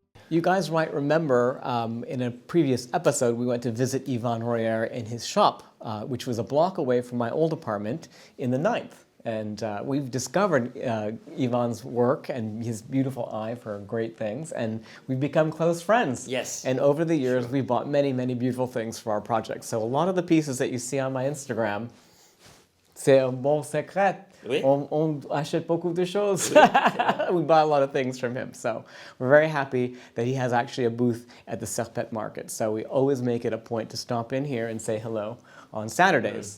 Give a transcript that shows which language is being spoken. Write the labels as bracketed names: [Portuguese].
[English] You guys might remember in a previous episode, we went to visit Yvan Royer in his shop, which was a block away from my old apartment in the 9th. And we've discovered Yvan's work and his beautiful eye for great things, and we've become close friends. Yes. And over the years, we've bought many, many beautiful things for our projects. So a lot of the pieces that you see on my Instagram, [French] c'est un bon secret. Oui. On achète beaucoup de choses. [English] We buy a lot of things from him. So we're very happy that he has actually a booth at the Serpette market. So we always make it a point to stop in here and say hello on Saturdays.